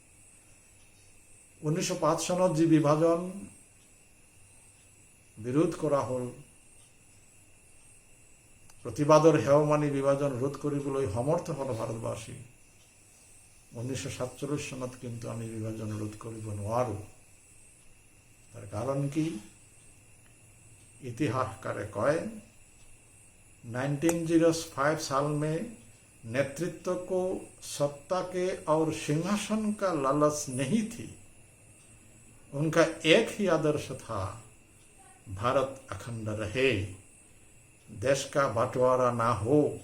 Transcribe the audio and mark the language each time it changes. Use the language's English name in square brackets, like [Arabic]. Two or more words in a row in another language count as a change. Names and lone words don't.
[Assamese] 1905 চনত যি বিভাজন বিৰোধ কৰা হ'ল, প্ৰতিবাদৰ হেও মানি বিভাজন ৰোধ কৰিবলৈ সমৰ্থ হ'ল ভাৰতবাসী। 1947 চনত কিন্তু আমি বিভাজন ৰোধ কৰিব নোৱাৰোঁ। তাৰ কাৰণ কি? [Hindi] इतिहासकारे कहे 1905 साल में नेतृत्व को सत्ता के और सिंहासन का लालच नहीं थी। उनका एक ही आदर्श था, भारत अखंड रहे, देश का बंटवारा ना हो।